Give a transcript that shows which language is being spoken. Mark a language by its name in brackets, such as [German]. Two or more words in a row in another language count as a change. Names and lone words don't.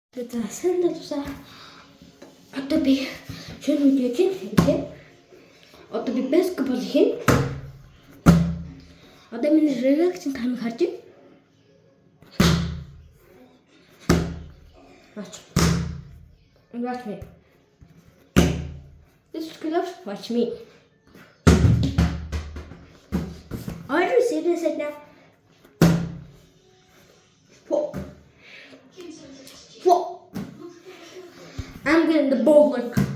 [Mongolian] За сайн даа. Одоо би шинэ видео чинь одоо би баскетбол хийн. Одоо миний реакцийн таймыг харж байна. [English] Watch me. This is good. Watch me. Are you serious right now? I'm getting the ball like.